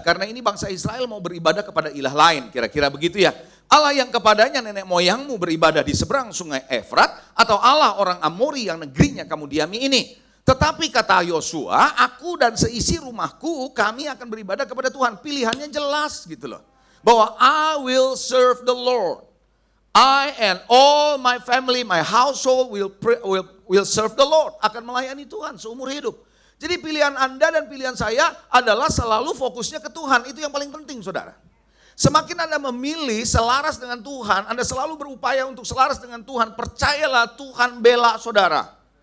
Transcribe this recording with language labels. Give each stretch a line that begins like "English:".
Indonesian: Karena ini bangsa Israel mau beribadah kepada ilah lain, kira-kira begitu ya. Allah yang kepadanya nenek moyangmu beribadah di seberang sungai Efrat, atau Allah orang Amori yang negerinya kamu diami ini. Tetapi kata Yosua, aku dan seisi rumahku kami akan beribadah kepada Tuhan. Pilihannya jelas gitu loh. Bahwa
English: I will serve the Lord. I and all my family, my household will serve the Lord.
Indonesian: Akan melayani Tuhan seumur hidup. Jadi pilihan Anda dan pilihan saya adalah selalu fokusnya ke Tuhan. Itu yang paling penting, saudara. Semakin Anda memilih selaras dengan Tuhan, Anda selalu berupaya untuk selaras dengan Tuhan. Percayalah Tuhan bela saudara.